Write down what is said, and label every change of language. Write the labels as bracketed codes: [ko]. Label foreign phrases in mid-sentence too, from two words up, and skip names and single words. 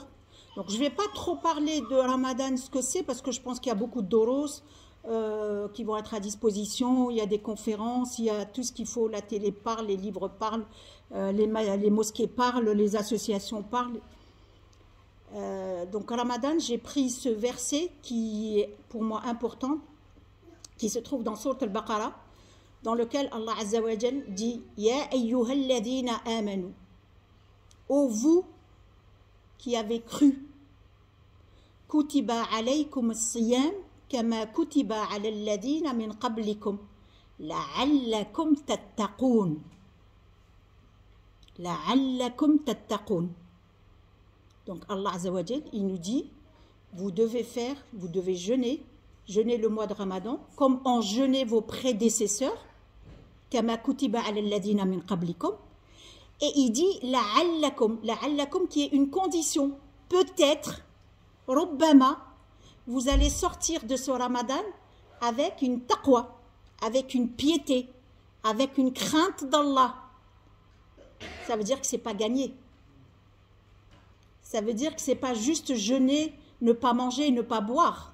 [fr] Donc je ne vais pas trop parler de Ramadan, ce que c'est, parce que je pense qu'il y a beaucoup de doros qui vont être à disposition, il y a des conférences, il y a tout ce qu'il faut, la télé parle, les livres parlent, les mosquées parlent, les associations parlent. Donc Ramadan, j'ai pris ce verset qui est pour moi important, qui se trouve dans Sourate al-Baqarah, dans lequel [ar] الله عز وجل [fr] dit « [ar] يا أيها الذين آمنوا [fr] » ô vous qui avez cru, « [ar] كتب عليكم الصيام كما كتب على الذين من قبلكم لعلكم تتقون » لعلكم تتقون. [fr] Donc [ar] الله عز وجل, [fr] il nous dit « Vous devez jeûner le mois de Ramadan comme en jeûné vos prédécesseurs, [ar] كما كتب على الذين من قبلكم [fr] » et il dit la'allakum qui est une condition. Peut-être, rubbama, vous allez sortir de ce Ramadan avec une taqwa, avec une piété, avec une crainte d'Allah. Ça veut dire que ce n'est pas gagné. Ça veut dire que ce n'est pas juste jeûner, ne pas manger, ne pas boire.